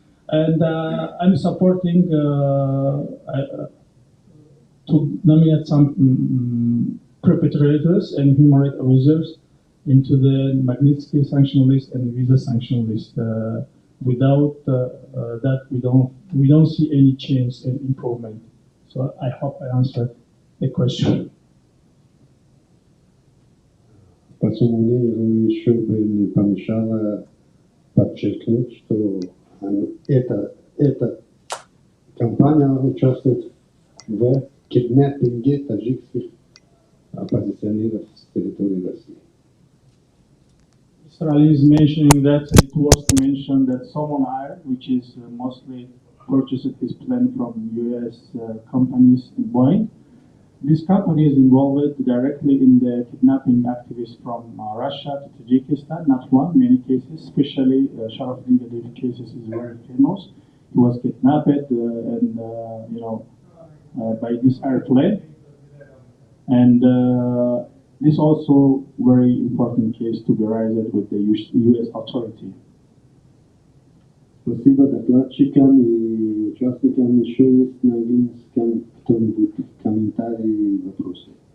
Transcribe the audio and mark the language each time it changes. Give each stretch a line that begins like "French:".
English: And I'm supporting to nominate some perpetrators and human rights abusers into the Magnitsky sanction list and visa sanction list. Without that, we don't see any change and improvement. So I hope I answered the question.
Russian: По своему мнению, еще бы не помешало подчеркнуть, что эта компания участвует в киднаппинге таджикских оппозиционеров с территории России.
English: Mr. Ali is mentioning that it was mentioned that salmon oil, which is mostly purchased his plan from US companies and Boeing. This company is involved directly in the kidnapping activists from Russia to Tajikistan, not one, many cases, especially Sharafdin Gaddafi cases is very famous. He was kidnapped by this airplane. And this also very important case to be raised with the US authority.
Russian: Спасибо докладчикам и участникам. Еще есть на английском кто-нибудь комментарии и вопросы?